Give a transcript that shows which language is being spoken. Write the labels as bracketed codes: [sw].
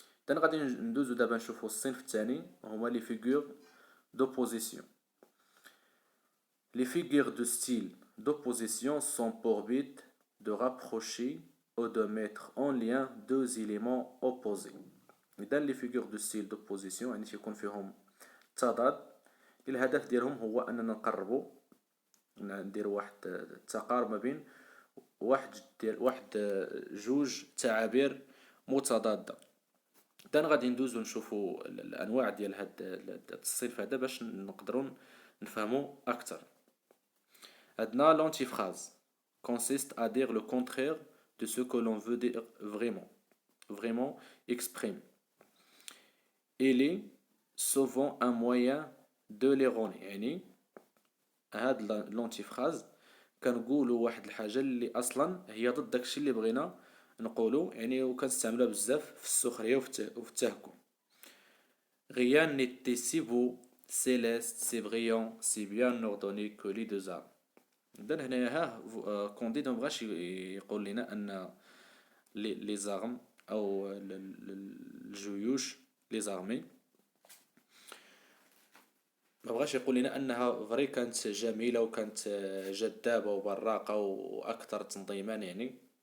[ar] غادي ندوزو دابا نشوفو الصنف الثاني هما لي فيغور [fr] d'opposition. Les figures de style d'opposition sont pour but de rapprocher ou de mettre en lien deux éléments opposés. [ar] إذا لي فيغور دو ستيل دوبوزيسيون يعني تيكون فيهم تضاد. الهدف ديالهم هو أننا نقربو نديرو واحد التقارب ما بين واحد جوج تعابير متضادة. إذا غادي ندوزو نشوفو الأنواع ديال هاد الصنف هذا باش نقدرو نفهمو أكثر. عندنا [fr] l'antiphrase consiste à dire le contraire de ce que l'on veut dire vraiment exprimer. Il est souvent un moyen de l'ironie [ar] يعني هاد l'antiphrase كنقولوا واحد الحاجة اللي أصلا هي ضد داكشي اللي بغينا نقولوا يعني وكنستعملوها بزاف في السخرية وفي التهكم. [fr] Rien n'était si beau, céleste, si brillant, si bien ordonné que les deux âmes. [ar] إذن هنايا كونديد مبغاش يقول لنا أن لي زارم أو الجيوش، لي زارمي، مبغاش يقول لنا أنها فري كانت جميلة وكانت جذابة وبراقة وأكثر تنظيما يعني.